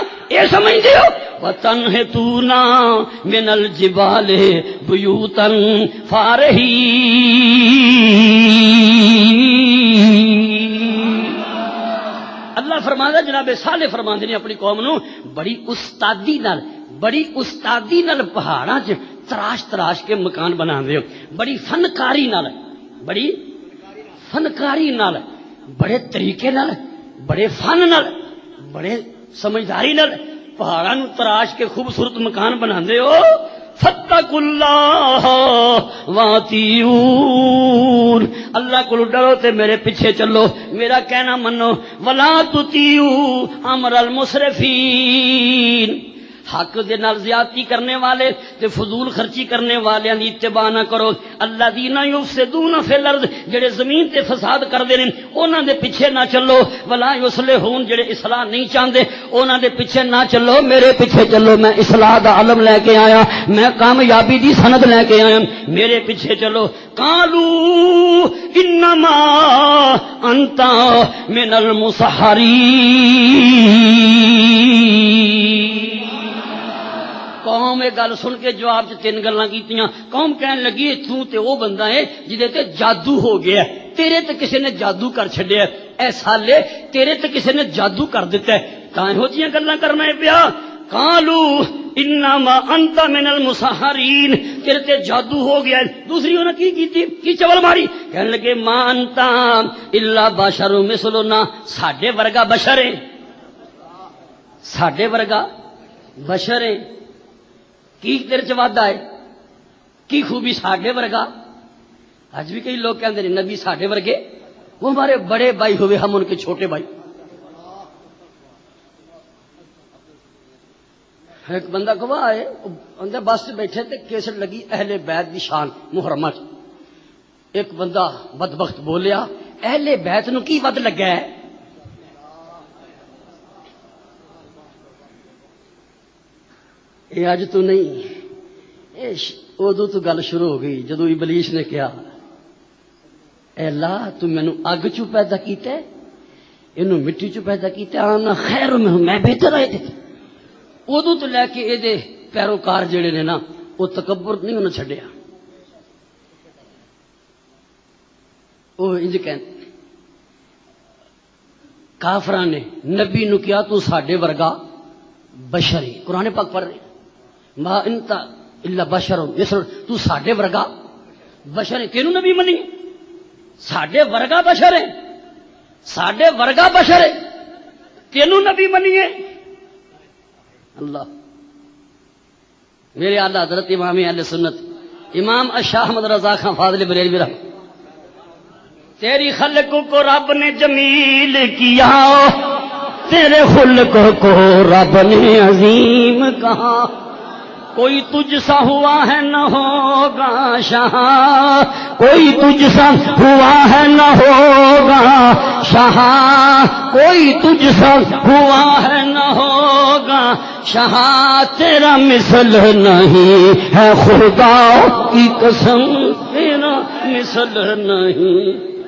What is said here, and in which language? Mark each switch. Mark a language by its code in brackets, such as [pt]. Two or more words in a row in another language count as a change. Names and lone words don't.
[pa] اے سمجھدے ہو؟ [ar] وَتَنْحِتُونَ مِنَ الْجِبَالِ بُيُوتًا فَارِهِينَ. [pa] اللہ فرماندا جناب صالح فرماندے نے اپنی قوم نو بڑی استادی نال پہاڑاں چ تراش تراش کے مکان بناندے ہو، بڑی فنکاری نال، بڑے طریقے نال، بڑے فن نال، بڑے سمجھداری نال پہاڑاں نو تراش کے خوبصورت مکان بناندے ہو. [ar] فاتقوا اللہ واطیعون، [pa] اللہ کو ڈرو تے میرے پیچھے چلو، میرا کہنا منو. [ar] ولا تطیعوا امر المسرفین، [pa] حق دے نال زیادتی کرنے والے تے فضول خرچی کرنے والے دی اتباع نہ کرو. [ar] الذین یفسدون فی الارض، [pa] جڑے زمین تے فساد کردے نے انہاں دے پیچھے نہ چلو. [ar] ولا یصلحون، [pa] جڑے اصلاح نہیں چاہندے انہاں دے پیچھے نہ چلو، میرے پیچھے چلو. میں اصلاح دا علم لے کے آیا، میں کامیابی دی سند لے کے آیا، میرے پیچھے چلو. [ar] قالوا انما انت من المسحرین. [pa] قوم یہ گل سن کے جواب چ تین گلاں کیتیاں. قوم کہن لگی تو تے او بندہ ہے جدے تے جادو ہو گیا ہے، تیرے تے کسے نے جادو کر چھڈیا ہے. اے سالے تیرے تے کسے نے جادو کر دیتا ہے، تاں ہو جیاں گلاں کرنا ہے پیا. [ar] قالوا انما انت من المسحرین، [pa] تیرے تے جادو ہو گیا ہے. دوسری انہوں نے کی چول ماری، کہنے لگے [ar] ما انت الا بشر مثلنا، [pa] ساڈے ورگا بشر ہے، ساڈے ورگا بشر ہے. کی تیرے چ وعدہ ہے، کی خوبی ساڈے ورگا. [ur] اج بھی کئی لوگ کہتے ہیں نبی ساڈے ورگے، وہ ہمارے بڑے بھائی ہوئے، ہم ان کے چھوٹے بھائی. ایک بندہ گواہ ہے، اندر بس سے بیٹھے تھے، کیسٹ لگی اہل بیت دی شان محرمہ. [pa] ایک بندہ بدبخت بولیا اہل بیت نو کی ود لگا ہے. اج تو نہیں، ادو تو گل شروع ہو گئی جدو ابلیس نے کہا اے اللہ تو مینو اگ چو پیدا کیتا ہے، انہوں مٹی چ پیدا کیتا [ar] انا خیر [pa] میں بہتر آئے تھے ادو تو لے کے یہ پیروکار جڑے نے نا وہ تکبر نہیں انہیں چھڈیا وہ انج کہتے کافران نے نبی نو کیا تو ساڈے ورگا بشر ہی قرآن پاک پڑھ رہے [ar] ما انت الا بشر مثل [pa] تو ساڈے ورگا بشر ہے کینوں نبی منی ساڈے ورگا بشر ہے ساڈے ورگا بشر ہے کینوں نبی منیے اللہ [ur] میرے اعلیٰ حضرت امام اہل سنت امام اشاہ احمد رضا خان فاضل بریلوی رحمۃ تیری خلق کو رب نے جمیل کیا تیرے خلق کو رب نے عظیم کہا کوئی تجھ سا ہوا ہے نہ ہوگا شاہ کوئی تجھ سا ہوا ہے نہ ہوگا شاہ کوئی تجھ سا ہوا ہے نہ ہوگا شاہ تیرا مثل نہیں ہے خدا کی قسم تیرا مثل نہیں